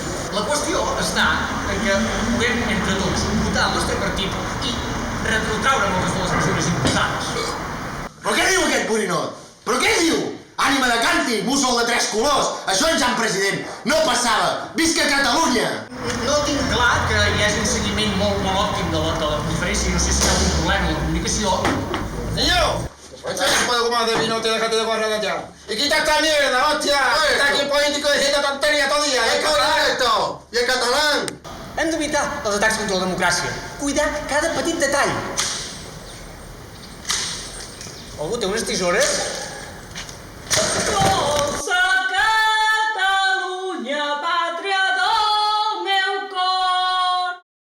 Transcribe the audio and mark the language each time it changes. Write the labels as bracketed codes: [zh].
[ca] La qüestió està en que puguem entre tots votar el nostre partit i retrotraure moltes de les mesures imposades. Però què diu aquest borinot? Però què diu? Ànima de canti, mussol de 3 colors, això en Jan President, no passava, visca Catalunya! No tinc clar que hi hagi un seguiment molt òptim de la conferència, no sé si hi ha algun problema en la comunicació. [es] Niño, echa un poco más de vino, te déjate de guarrada ya. Y quita esta mierda, hostia, está aquí el político diciendo tontería todo el día, ¿eh? Esto, y el catalán. [ca] Hem d'evitar els atacs contra la democràcia, cuidar cada petit detall. Algú té unes tisores? Dolça Catalunya, pàtria del meu cor.